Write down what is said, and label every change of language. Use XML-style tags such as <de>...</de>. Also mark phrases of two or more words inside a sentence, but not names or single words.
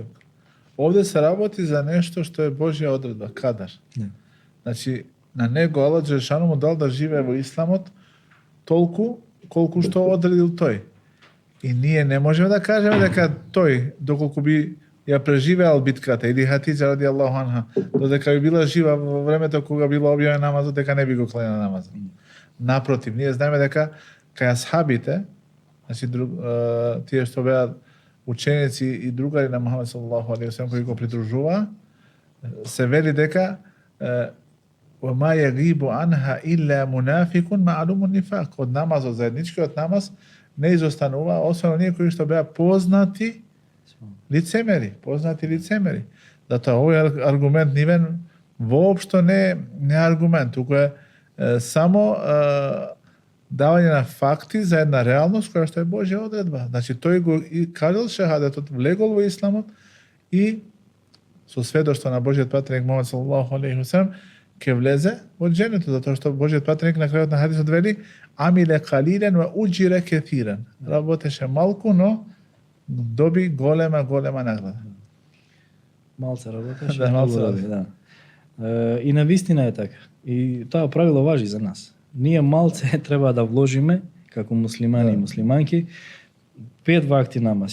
<mk>Овде се работи за нешто што е Божја одредба, кадар. Не. Значи, на него</mk> <ar>الله جل شأنه</ar> <mk>му дал да живее во исламот толку колку што одредил тој. И ние не можеме да кажеме дека тој, доколку би ја преживеал битката, или Хатиджа</mk> <ar>رضي الله عنها,</ar> <mk>додека би била жива во времето кога било објавен намазот, дека не би го кланjал намазот. Напротив, ние знаеме дека кај асхабите, значи тие што беа ученици и другари на Мухамед</mk> <ar>صلى الله عليه وسلم</ar> <mk>кои го придружуваа, се вели дека</mk> <ar>وما يغيب عنها إلا منافق معلوم النفاق.</ar> <mk>Од намазот, заедничкиот намаз, не изостанува, освен оние кои што беа познати лицемери. Затоа овој аргумент нивен воопшто не е аргумент, туку е само давање на факти за една реалност која што е Божја одредба. Значи тој го кажал шехадетот, влегол во исламот и со сведоштво на Божјиот пратеник Мухамед</mk> <ar>صلى الله عليه وسلم</ar> <mk>ќе влезе во џенетот, затоа што Божјиот пратеник на крајот на хадисот вели</mk> <ar>عمل قليلا وأجر كثيرا.</ar> <mk>Работеше малку, но доби голема награда. Малце работеше, Да, малце доби, да. И навистина е така. И тоа правило важи за нас. Ние малце треба да вложиме како муслимани и муслиманки 5 вакти намаз.</mk>